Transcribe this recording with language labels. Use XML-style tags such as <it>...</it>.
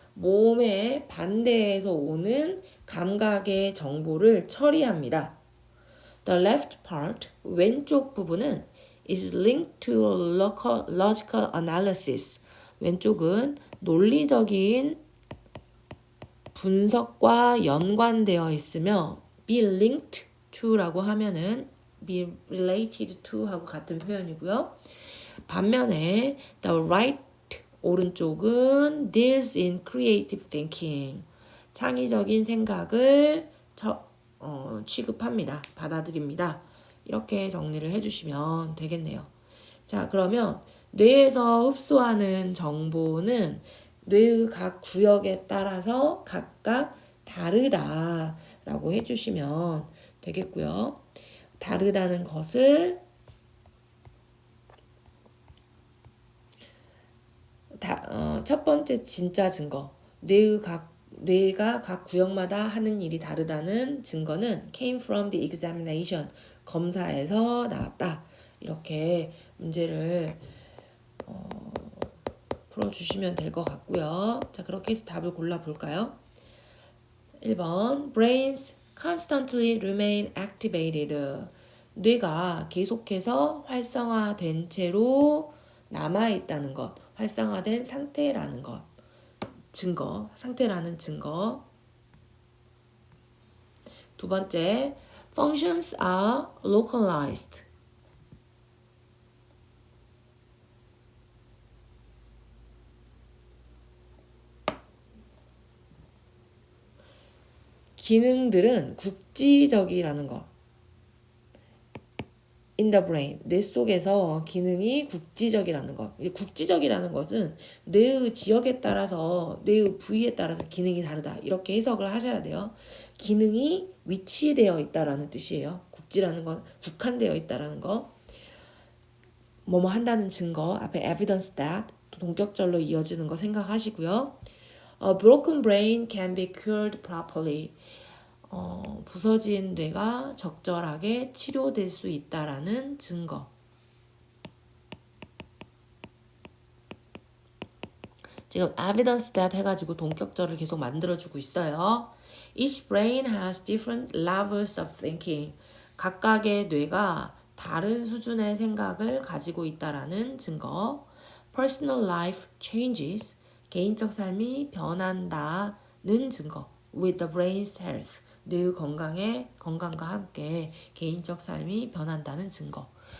<ko>몸의 반대에서 오는 감각의 정보를 처리합니다.</ko> <en>The left part,</en> <ko>왼쪽 부분은</ko> <en>is linked to logical analysis.</en> <ko>왼쪽은 논리적인 분석과 연관되어 있으며</ko> <en>be linked to</en> <ko>라고 하면은</ko> <en>be related to</en> <ko>하고 같은 표현이고요. 반면에</ko> <en>the right</en> <ko>오른쪽은</ko> <en>deals in creative thinking.</en> <ko>창의적인 생각을 취급합니다. 받아들입니다. 이렇게 정리를 해주시면 되겠네요. 자, 그러면 뇌에서 흡수하는 정보는 뇌의 각 구역에 따라서 각각 다르다라고 해주시면 되겠고요. 다르다는 것을 첫 번째 진짜 증거, 뇌가 각 구역마다 하는 일이 다르다는 증거는</ko> <en>came from the examination,</en> <ko>검사에서 나왔다. 이렇게 문제를 풀어주시면 될 것 같고요. 자, 그렇게 해서 답을 골라볼까요?</ko> <en>1번 brains constantly remain activated.</en> <ko>뇌가 계속해서 활성화된 채로 남아있다는 것, 활성화된 상태라는 것, 상태라는 증거.</ko> <en>두 번째, functions are localized.</en> <ko>기능들은 국지적이라는 것.</ko> <en>in the brain,</en> <ko>뇌 속에서 기능이 국지적이라는 것. 국지적이라는 것은 뇌의 지역에 따라서, 뇌의 부위에 따라서 기능이 다르다. 이렇게 해석을 하셔야 돼요. 기능이 위치되어 있다라는 뜻이에요. 국지라는 건 국한되어 있다라는 거. 뭐뭐 한다는 증거, 앞에 evidence that, 동격절로 이어지는 거 생각하시고요.</ko> <en>A broken brain can be cured properly.</en> <ko>부서진 뇌가 적절하게 치료될 수 있다라는 증거. 지금 evidence that 해가지고 동격절을 계속 만들어주고 있어요.</ko> <en>Each brain has different levels of thinking.</en> <ko>각각의 뇌가 다른 수준의 생각을 가지고 있다라는 증거.</ko> <en>Personal life changes.</en> <ko>개인적 삶이 변한다는 증거.</ko> <en>With the brain's health.</en> <ko>뇌의 건강과 함께 개인적 삶이 변한다는 증거.</ko>